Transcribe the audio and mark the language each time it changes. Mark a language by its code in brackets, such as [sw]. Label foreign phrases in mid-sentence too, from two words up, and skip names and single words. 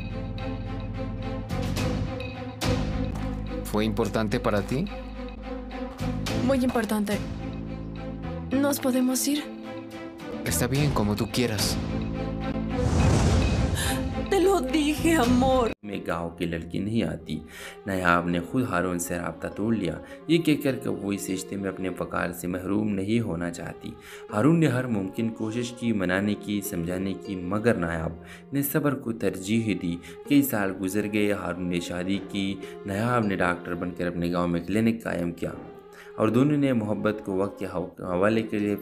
[es] ¿Fue importante para ti? Muy importante. ¿Nos podemos ir? Está bien, como tú quieras. Te lo dije, amor. [ur] میں گاؤں کی لڑکی نہیں آتی۔ نایاب نے خود ہارون سے ربطہ توڑ لیا، یہ کہہ کر کہ وہ اس رشتے میں اپنے وقار سے محروم نہیں ہونا چاہتی. ہارون نے ہر ممکن کوشش کی، منانے کی، سمجھانے کی، مگر نایاب نے صبر کو ترجیح دی. کئی سال گزر گئے، ہارون نے شادی کی، نایاب نے ڈاکٹر بنکر اپنے گاؤں میں کلینک قائم کیا اور دونوں نے محبت کو وقت کے حوالے کر لیا.